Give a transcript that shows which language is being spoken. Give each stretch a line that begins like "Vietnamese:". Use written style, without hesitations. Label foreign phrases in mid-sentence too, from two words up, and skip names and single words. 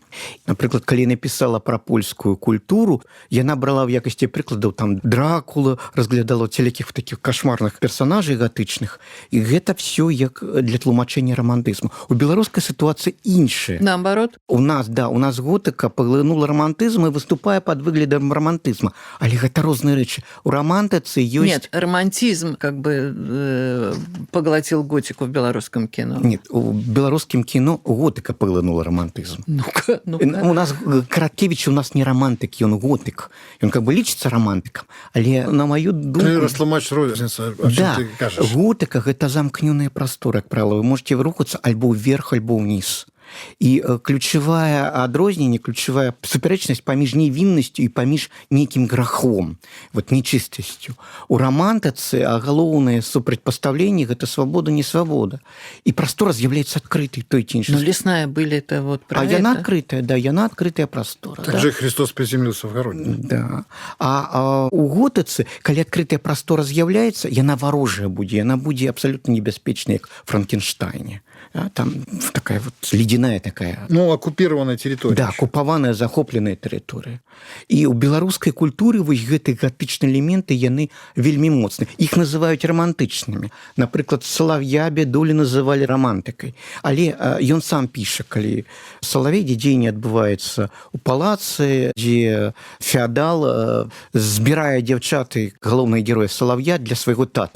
Belarusian: Напрыклад, калі напісала пра польскую культуру, яна брала ў якасці прыкладаў там Дракула, разглядала цялякіх такіх кашмарных персонажаў гатычных, і гэта все як для тлумачэння романтызму. У беларускай сітуацыі іншая.
Russian: Наоборот.
Belarusian: У нас готыка паглынула романтызм і выступае пад выглядам романтызма. Але гэта розныя рэчы. У романтыцы ёсць...
Russian: Нет, романтизм как бы поглотил готику в белорусском кино. Нет,
Belarusian: у беларускім кіно готыка паглынула романтызм.
Russian: Ну-ка.
Belarusian: У нас Караткевич у нас не романтык, ён готык. Ён
Russian: как бы
Belarusian: лічыцца романтыкам. Але на маю думку... Ты растлумачь розніцу, о чым ты кажаш. Готыка – гэта замкнёная прастора, як правіла.
Russian: Вы можете
Belarusian: рухацца альбо ўверх, альбо ўніз. І ключавая адрозненне, ключавая супярэчнасць паміж невіннасцю і паміж нейкім грахом, вот нечыстасцю. У романтыцы галоўнае супрацьпастаўленне – гэта свабода, не свабода. І прастора з'яўляецца адкрытай той ці іншай.
Russian: Ну, лесная быль это вот про это.
Belarusian: Яна адкрытая, да, яна адкрытая прастора.
Russian: Так же Христос приземлился в Городне. Да.
Belarusian: А у готыцы, калі адкрытая прастора з'яўляецца, яна варожая будзе, яна будзе абсалютна небяспечная, як Франкенштайне.
Russian: Там такая вот ледяная такая... Ну, оккупированная территория. Да, оккупованная, захопленная территория.
Belarusian: И у беларускай культуры вось гэтыя гатычныя элементы, яны вельмі моцныя. Іх называюць романтычнымі. Напрыклад, Салав'я Бядулі называлі романтыкай. Але ён сам піша, калі Салавей, дзе дзеянне адбываецца у палацы, дзе феадал збірае дзяўчаты, галоўныя героі Салав'я, для свайго тэатра.